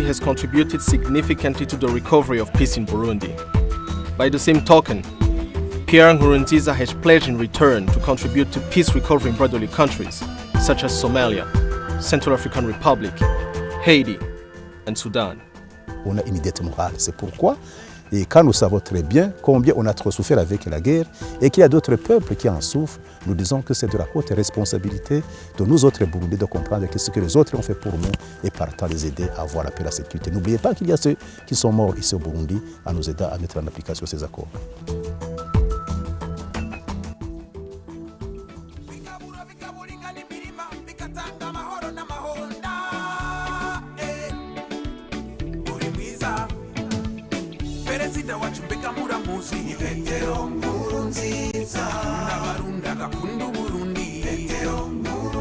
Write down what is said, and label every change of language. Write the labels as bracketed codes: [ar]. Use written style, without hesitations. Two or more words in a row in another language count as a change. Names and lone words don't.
[en] has contributed significantly to the recovery of peace in Burundi. By the same token, Pierre Nkurunziza has pledged in return to contribute to peace recovery in brotherly countries such as Somalia, Central African Republic, Haiti, and Sudan. [fr] On a une dette morale, c'est pourquoi, et quand nous savons très bien combien on a trop souffert avec la guerre et qu'il y a d'autres peuples qui en souffrent, nous disons que c'est de la haute responsabilité de nous autres Burundais de comprendre que ce que les autres ont fait pour nous et partant les aider à avoir la paix et la sécurité. N'oubliez pas qu'il y a ceux qui sont morts ici au Burundi à nous aider à mettre en application ces accords. [rn] Perezida wacu mbega muramuzi Petero Nkurunziza n'abarunda gakunda Burundi Petero